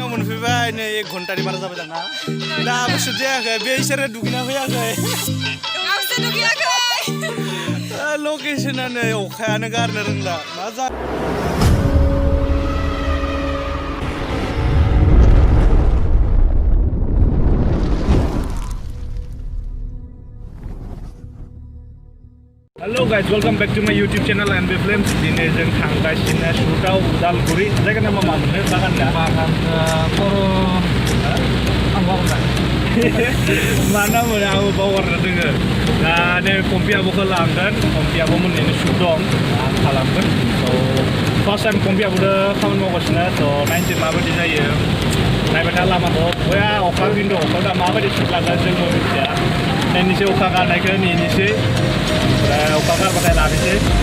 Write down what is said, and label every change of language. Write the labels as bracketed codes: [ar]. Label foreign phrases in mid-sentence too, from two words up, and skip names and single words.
[brx] मोनफैबाय नै 1 घन्टानि बारा जाबाय दाना दाबो सुजायाखै बे इसोरो दुगैना फैयाखै आंसो दुगैयाखै लकेसना नै अखायानो गारनो रोंला मा जा [en] Hello guys, welcome back to my YouTube channel NB Films. [brx] Dini जों थांगासिनो शुटआव उदालगुरि जायगा नामा मा मोनो बागान दा बागान बर' आं बावगारबाय mana मोनो आं बावगारना दोङो दा नै कम्पियाबोखौ लांगोन कम्पियाबो मोननैनो शुट दं आं खालामगोन स' [en] first time [brx] कम्पियाबोदो खामानि मावगासिनो स' नायनोसै माबायदि जायो नायबाय था लामाखौ बया अखा खिन्थु अखायाव दा माबायदि शुट लागोन जोंबो मिथिया नायनोसै अखा गारनायखौ नेनोसै अखा गारबाथाय लानोसै